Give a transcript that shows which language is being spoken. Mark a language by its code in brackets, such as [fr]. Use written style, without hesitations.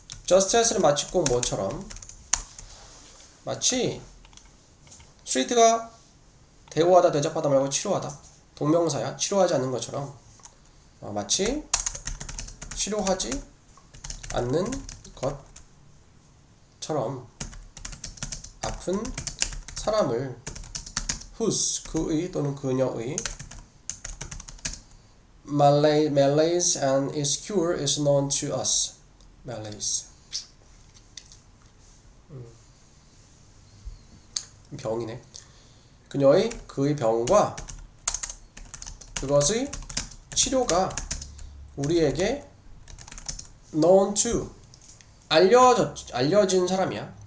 [en] just as [ko] 는 마치 꼭 뭐처럼 마치 treat가 대우하다, 대접하다 말고 치료하다. 동명사야. 치료하지 않는 것처럼 마치 치료하지 않는 것처럼 아픈 사람을 [en] whose 그의 또는 그녀의 malaise and its cure is known to us. [ko] malaise 병이네. 그의 병과 그것의 치료가 우리에게 [en] known to [ko] 알려진 사람이야.